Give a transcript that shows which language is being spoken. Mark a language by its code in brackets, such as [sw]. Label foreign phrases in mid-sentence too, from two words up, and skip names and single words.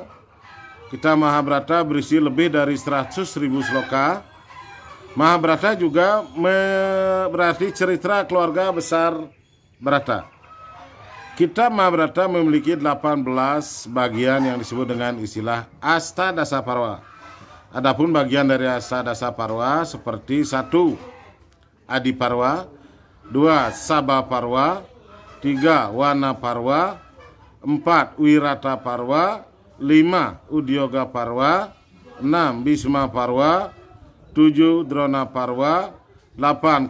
[id] Kitab Mahabharata berisi lebih dari 100.000 sloka. Mahabharata juga berarti cerita keluarga besar Bharata. Kitab Mahabharata memiliki 18 bagian yang disebut dengan istilah Astadasa Parva. Adapun bagian dari Astadasa Parva seperti 1. Adi Parva, 2. Sabha Parva, 3. Wana Parva, 4. Wirata Parva, 5. Udyoga Parva, 6. Bhisma Parva, 7. Drona Parva, 8.